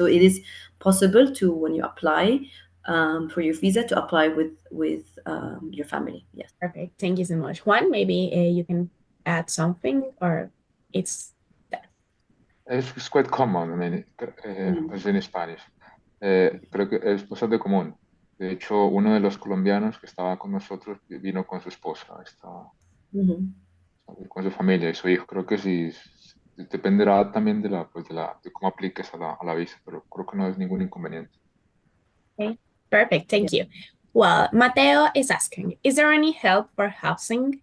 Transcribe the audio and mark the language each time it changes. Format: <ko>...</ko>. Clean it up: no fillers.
<en>So it is possible to, when you apply for your visa, to apply with your family. Yes. Perfect. Thank you so much. Juan, maybe you can add something, or it's that. It's quite common. I mean, it's in Spanish.</en> <es>Creo que es bastante común. De hecho, uno de los colombianos que estaba con nosotros vino con su esposa, estaba con su familia y su hijo. Creo que sí, dependerá también de cómo apliques a la visa, pero creo que no es ningún inconveniente.</es> <en>Okay, perfect. Thank you. Well, Mateo is asking, is there any help for housing?</en>